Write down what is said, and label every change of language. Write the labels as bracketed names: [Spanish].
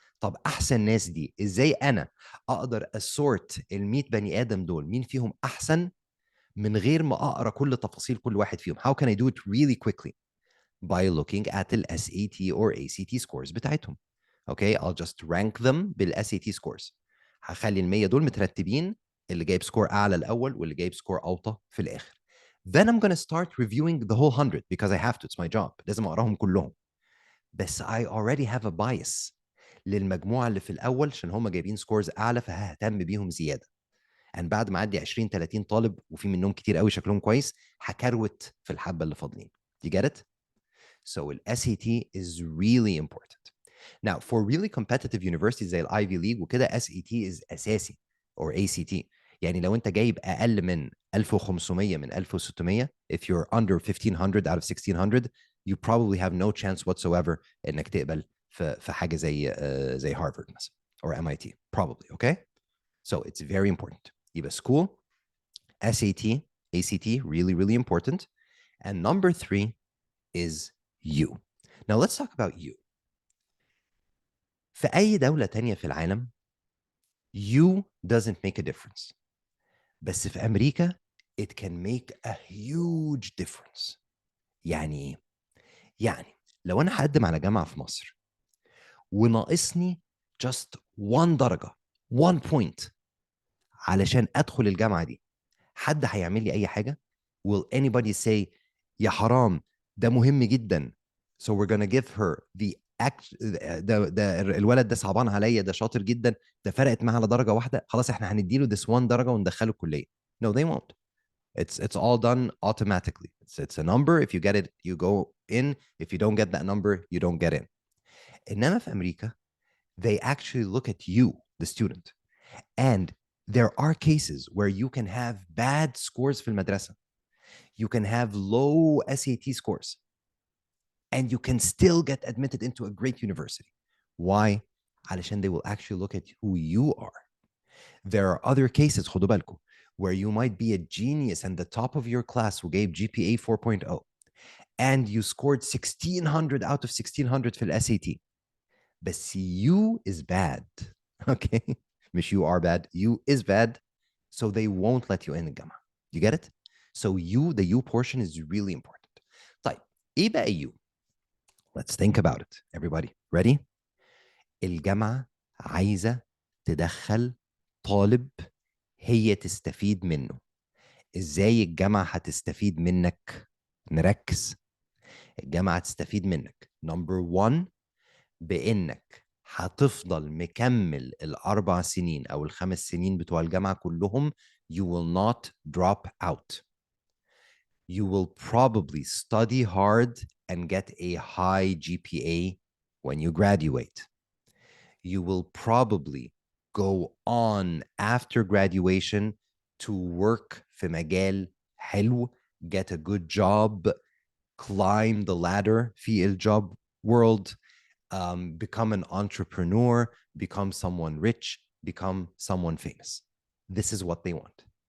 [Arabic] طب احسن ناس دي ازاي انا اقدر اسورت ال100 بني ادم دول مين فيهم احسن من غير ما اقرا كل تفاصيل كل واحد فيهم؟ [English] How can I do it really quickly? By looking at the SAT or ACT scores بتاعتهم. Okay, I'll just rank them بالSAT scores. [Arabic] هخلي ال100 دول مترتبين، اللي جايب سكور اعلى الاول واللي جايب سكور اوطى في الاخر. [English] Then I'm going to start reviewing the whole 100 because I have to. It's my job. [Arabic] لازم اقراهم كلهم. بس [English] I already have a bias [Arabic] للمجموعه اللي في الاول عشان هم جايبين سكورز اعلى فههتم بيهم زياده. And بعد ما اعدي 20 30 طالب وفي منهم كتير قوي شكلهم كويس هكروت في الحبه اللي فاضلين. [English] You get it? So the SAT is really important. Now for really competitive universities [Arabic] زي الIvy League وكده [English] SAT is أساسي or ACT. [Arabic] يعني لو انت جايب اقل من 1500 من 1600, [English] if you're under 1500 out of 1600, you probably have no chance whatsoever [Arabic] انك تقبل في حاجه زي هارفارد مثلا [English] or MIT probably. Okay, so it's very important. يبقى school, SAT, ACT, really really important. And number 3 is you. Now let's talk about you. [Arabic] في أي دولة تانية في العالم [English] you doesn't make a difference. [Arabic] بس في أمريكا [English] it can make a huge difference. [Arabic] يعني إيه؟ يعني لو أنا هقدم على جامعة في مصر وناقصني just 1 درجة 1 point علشان أدخل الجامعة دي، حد هيعمل لي أي حاجة؟ [English] Will anybody say [Arabic] يا حرام ده مهم جدا [English] so we're gonna give her the [Arabic] ده الولد ده صعبان عليا ده شاطر جدا ده فرقت معاه على درجة واحدة خلاص احنا هنديله this 1 درجة وندخله الكلية؟ [English] No, they won't. It's all done automatically. It's a number. If you get it, you go in. If you don't get that number, you don't get in. [Arabic] إنما في أمريكا, [English] they actually look at you, the student. And there are cases where you can have bad scores [Arabic] في المدرسة. [English] You can have low SAT scores. And you can still get admitted into a great university. Why? علشان they will actually look at who you are. There are other cases, [Arabic] خدوا بالكم, [English] where you might be a genius and the top of your class who gave GPA 4.0 and you scored 1600 out of 1600 [Arabic] في ال SAT. [English] But you is bad. Okay? مش you are bad. You is bad. So they won't let you in الجامعة. You get it? So you, the you portion is really important. [Arabic] طيب, إيه بقى you? [English] Let's think about it. Everybody, ready? [Arabic] الجامعة عايزة تدخل طالب هي تستفيد منه. ازاي الجامعة هتستفيد منك؟ نركز. الجامعة تستفيد منك number 1 بإنك هتفضل مكمل ال4 سنين أو ال5 سنين بتوع الجامعة كلهم. [English] You will not drop out. You will probably study hard and get a high GPA when you graduate. You will probably go on after graduation to work [Arabic] في مجال حلو, [English] get a good job, climb the ladder [Arabic] في الjob world, [English] become an entrepreneur, become someone rich, become someone famous. This is what they want.